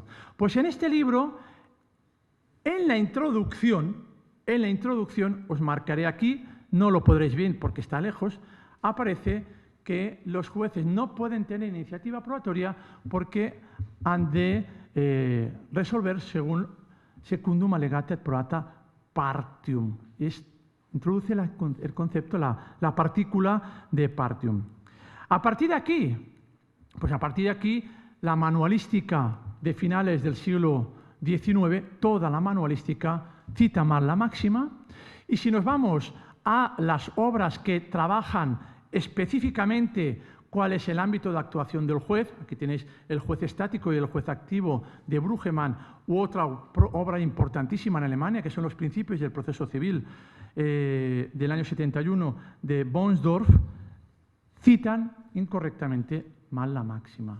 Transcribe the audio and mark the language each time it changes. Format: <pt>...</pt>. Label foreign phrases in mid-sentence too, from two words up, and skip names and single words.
<es>Pues en este libro, en la introducción, os marcaré aquí, no lo podréis ver porque está lejos, aparece que los jueces no pueden tener iniciativa probatoria porque han de resolver según</es> <la>secundum allegate et probata partium.</la> <es>Introduce el concepto, la partícula de partium. A partir de aquí, la manualística de finales del siglo XIX, toda la manualística cita mal la máxima, y si nos vamos a las obras que trabajan específicamente cuál es el ámbito de actuación del juez, aquí tenéis el juez estático y el juez activo de Bruggemann, u otra obra importantísima en Alemania, que son los principios del proceso civil del año 71 de Bonsdorf, citan incorrectamente mal la máxima.</es>